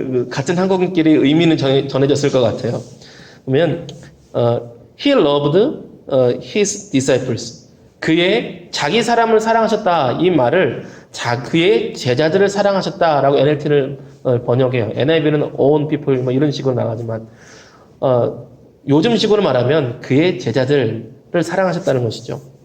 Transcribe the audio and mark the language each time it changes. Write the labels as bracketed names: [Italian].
[Korean] 같은 한국인끼리 의미는 전해졌을 것 같아요. 보면 [English] He loved his disciples. [Korean] 그의 자기 사람을 사랑하셨다. 이 말을 그의 제자들을 사랑하셨다라고 NLT를 번역해요. NIV는 own people 뭐 이런 식으로 나가지만 요즘식으로 말하면 그의 제자들을 사랑하셨다는 것이죠.